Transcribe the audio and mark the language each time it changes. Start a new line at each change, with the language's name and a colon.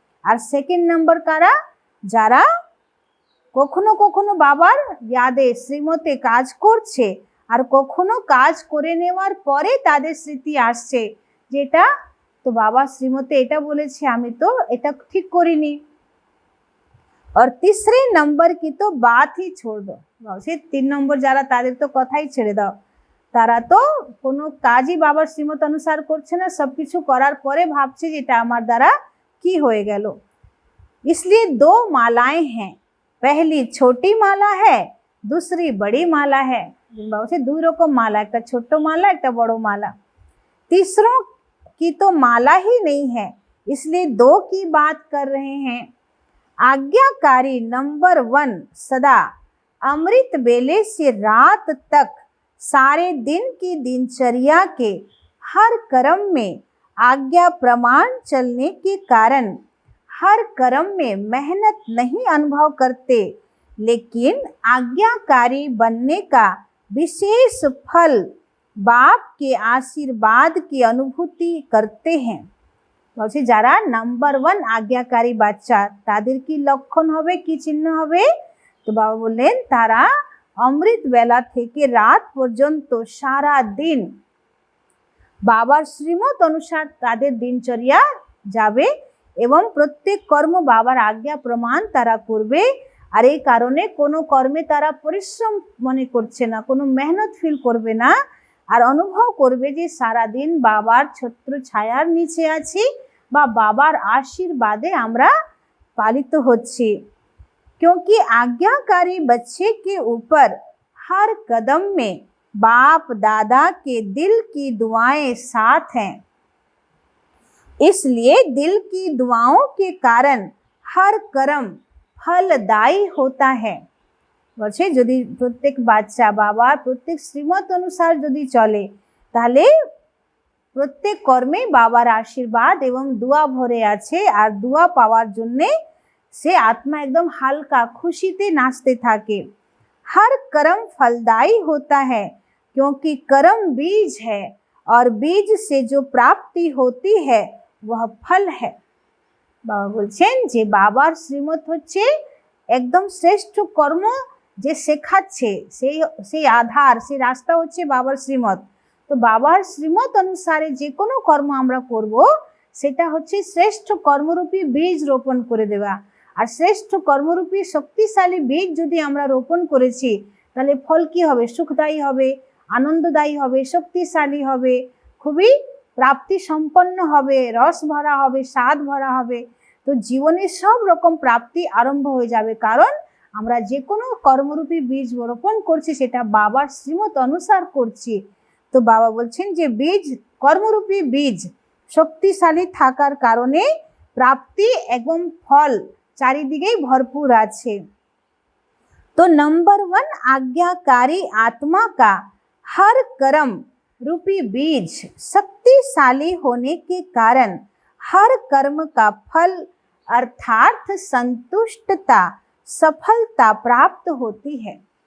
Bangla: আর second number কারা, যারা কখনো কখনো বাবার ইয়াদে শ্রীমতে কাজ করছে আর কখনো কাজ করে নেওয়ার পরে তাদের স্মৃতি আসছে যেটা তো বাবা শ্রীমতে এটা বলেছে আমি তো এটা ঠিক করিনি।
Hindi: আর तीसरे नंबर की तो बात ही छोड़ दो।
Bangla: সে 3 নম্বর যারা তাদের তো কথাই ছেড়ে দাও, তারা তো কোনো কাজই বাবার শ্রীমত অনুসার করছে না, সবকিছু করার পরে ভাবছে যে এটা আমার দ্বারা কি হয়ে গেল।
Hindi: इसलिए 2 मालाएं हैं, पहली छोटी माला है, दूसरी बड़ी माला है।
Bangla: से 2 রকম মালা, একটা ছোট মালা একটা বড় মালা।
Hindi: तीसरों की तो माला ही नहीं है, इसलिए 2 की बात कर रहे हैं। आज्ञाकारी नंबर 1 सदा अमृत बेले से रात तक सारे दिन की दिनचर्या के हर कर्म में आज्ञा प्रमाण चलने के कारण हर कर्म में मेहनत नहीं अनुभव करते, लेकिन आज्ञाकारी बनने का विशेष फल बाप के आशीर्वाद की अनुभूति करते हैं।
Bangla: বলছে যারা নাম্বার 1 আজ্ঞাকারী বাচ্চা তাদের কি লক্ষণ হবে, কি চিহ্ন হবে? তো বাবা বললেন তারা অমৃত বেলা থেকে রাত পর্যন্ত সারা দিন বাবার শ্রীমত অনুসার তাদের দিনচর্যা যাবে এবং প্রত্যেক কর্ম বাবার আজ্ঞা প্রমাণ তারা করবে। আর এই কারণে কোনো কর্মে তারা পরিশ্রম মনে করছে না, কোনো মেহনত ফিল করবে না, আর অনুভব করবে যে সারা দিন বাবার ছত্র ছায়ার নিচে আছি বা বাবার आशीर्वादे আমরা पालित होच्छी।
Hindi: क्योंकि आज्ञाकारी बच्चे के ऊपर हर कदम में बाप दादा के दिल की दुआएं साथ हैं, इसलिए दिल की दुआओं के कारण हर कर्म फलदायी होता है।
Bangla: বলছে যদি প্রত্যেক বাচ্চা বাবার প্রত্যেক শ্রীমত অনুসার যদি চলে তাহলে প্রত্যেক কর্মে বাবার আশীর্বাদ এবং দোয়া ভরে আছে, আর দোয়া পাওয়ার জন্যে সে আত্মা একদম হালকা খুশিতে নাচতে থাকে।
Hindi: हर कर्म फलदायी होता है क्योंकि कर्म बीज है और बीज से जो प्राप्ति होती है वह फल है।
Bangla: বাবা বলছেন যে বাবার শ্রীমত হচ্ছে একদম শ্রেষ্ঠ কর্ম যে শেখাচ্ছে, সেই আধার, সেই রাস্তা হচ্ছে বাবার শ্রীমত। তো বাবার শ্রীমত অনুসারে যে কোনো কর্ম আমরা করব সেটা হচ্ছে শ্রেষ্ঠ কর্মরূপী বীজ রোপণ করে দেওয়া। আর শ্রেষ্ঠ কর্মরূপী শক্তিশালী বীজ যদি আমরা রোপণ করেছি তাহলে ফল কি হবে? সুখদায়ী হবে, আনন্দদায়ী হবে, শক্তিশালী হবে, খুবই প্রাপ্তি সম্পন্ন হবে, রস ভরা হবে, স্বাদ ভরা হবে। তো জীবনে সব রকম প্রাপ্তি আরম্ভ হয়ে যাবে, কারণ আমরা যে কোনো কর্মরূপী বীজ রোপণ করছি সেটা বাবার শ্রীমত অনুসার করছি। তো বাবা বলছেন যে বীজ, কর্মরূপী বীজ শক্তিশালী থাকার কারণে প্রাপ্তি এবং ফল চারিদিকেই ভরপুর আছে।
Hindi: तो नंबर 1 आज्ञाकारी आत्मा का हर कर्म रूपी बीज शक्तिशाली होने के कारण हर कर्म का फल अर्थात संतुष्टता सफलता प्राप्त होती है।